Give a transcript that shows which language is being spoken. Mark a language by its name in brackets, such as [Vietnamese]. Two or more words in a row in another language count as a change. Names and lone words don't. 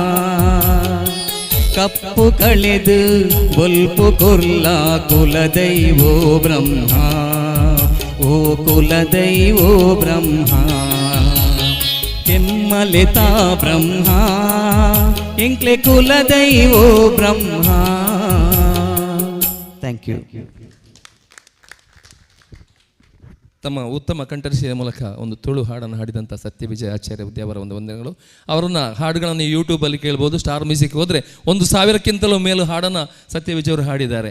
[Tulu] ಕಪ್ಪು ಕಳೆದು ಬೊಲ್ಪು ಕೊರ್ಲ ಕುಲದೈವೋ ಬ್ರಹ್ಮ ಓ ಕುಲದೈವೋ ಬ್ರಹ್ಮ ಕೆಮ್ಮಲೆತಾ ಬ್ರಹ್ಮ ಎಂಕ್ಲೆ ಕುಲದೈವೋ ಬ್ರಹ್ಮ [English] thank you. [Kannada] ತಮ್ಮ ಉತ್ತಮ ಕಂಠಸಿರಿಯ ಮೂಲಕ ಒಂದು ತುಳು ಹಾಡನ್ನು ಹಾಡಿದಂಥ ಸತ್ಯವಿಜಯ ಆಚಾರ್ಯ ಅವರ ಒಂದು ವಂದನೆಗಳು. ಅವರನ್ನು ಹಾಡುಗಳನ್ನು ಯೂಟ್ಯೂಬಲ್ಲಿ ಕೇಳ್ಬೋದು. ಸ್ಟಾರ್ ಮ್ಯೂಸಿಕ್ ಹೋದರೆ 1,000ಕ್ಕಿಂತಲೂ ಮೇಲೂ ಹಾಡನ್ನು ಸತ್ಯವಿಜಯ್ ಅವರು ಹಾಡಿದ್ದಾರೆ.